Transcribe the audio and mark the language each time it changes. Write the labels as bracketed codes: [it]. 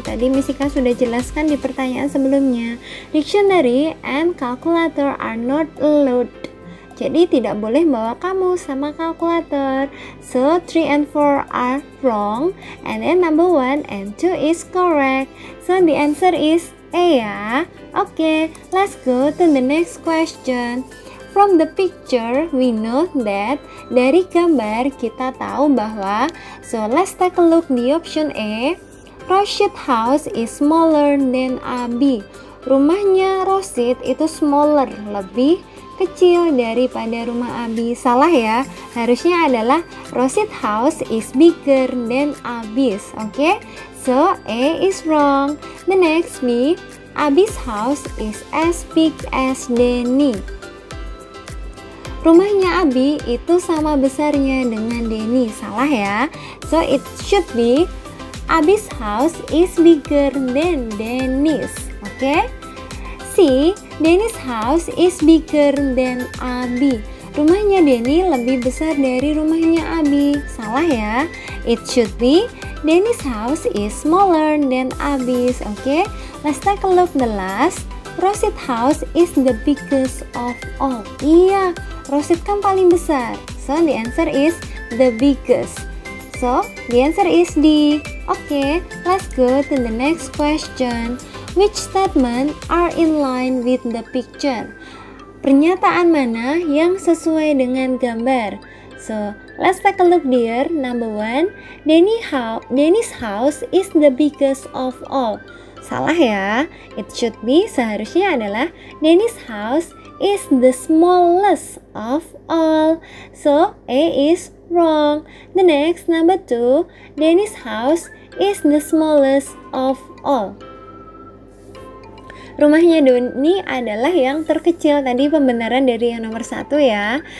[id] Tadi Miss Ika sudah jelaskan di pertanyaan sebelumnya. [en] Dictionary and calculator are not allowed. [id] Jadi tidak boleh bawa kamus sama kalkulator. [en] So 3 and 4 are wrong. And then number 1 and 2 is correct. So the answer is A ya. Okay, let's go to the next question. From the picture, we know that [id] dari gambar kita tahu bahwa, [en] so let's take a look the option A. Roshid house is smaller than Abi. Rumahnya Roshid itu smaller, lebih kecil daripada rumah Abi. [id] Salah ya, harusnya adalah [en] Roshid house is bigger than Abi's. Okay, so A is wrong. The next B, Abi's house is as big as Denny. [id] Rumahnya Abi itu sama besarnya dengan Denny. Salah ya. [en] So it should be Abi's house is bigger than Denny's. Oke? C. Denny's house is bigger than Abi. [id] Rumahnya Denny lebih besar dari rumahnya Abi. Salah ya. [en] It should be Denny's house is smaller than Abi's. Oke? Let's take a look the last. Rosid house is the biggest of all. [id] Iya, Rosid kan paling besar. [en] So the answer is the biggest. So the answer is D. Okay, let's go to the next question. Which statement are in line with the picture? [id] Pernyataan mana yang sesuai dengan gambar? [en] So let's take a look dear. Number 1, Denny's house is the biggest of all. [id] Salah ya. [en] It should be [id] seharusnya adalah [en] Denny's house is the smallest of all. So A is wrong. The next, number 2, Denny's house is the smallest of all. [id] Rumahnya Denny adalah yang terkecil. Tadi pembenaran dari yang nomor 1 ya.